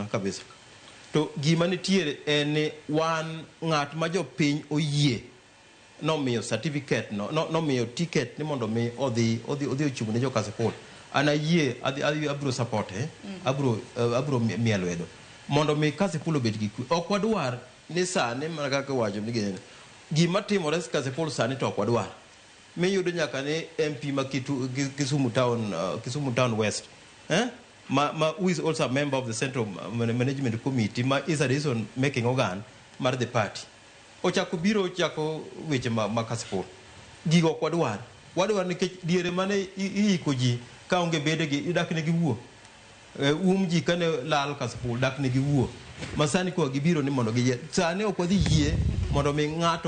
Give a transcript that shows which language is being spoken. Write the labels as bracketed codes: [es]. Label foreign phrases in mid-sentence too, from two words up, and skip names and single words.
[luo] kabisa to gima nitiere en ni wan ng'at ma jopiny oyie nomiyo certificate nomiyo ticket ni mondo mi odhi ochung' ne jo Kasipul an ayie abiro support abiro miel wedo mondo mi Kasipul obed gi kwe ok wadwar ni sani mana kaka wacho ni gima timore Kasipul sani to ok wadwar miyudo nyaka ni MP ma Kisumu Town West [en] who is also a member of the Central Management Committee is a decision making organ [luo] mar [en] the party [luo] ochako weche ma Kasipul gigo ok wadwar nikech diere mane iiko ji ka onge bede gi idak ne gi wuo ji kane lal Kasipul dak ne gi wuo masani ko gibiro ni mondo gi sani ok wadhi yie mondo mi ng'ato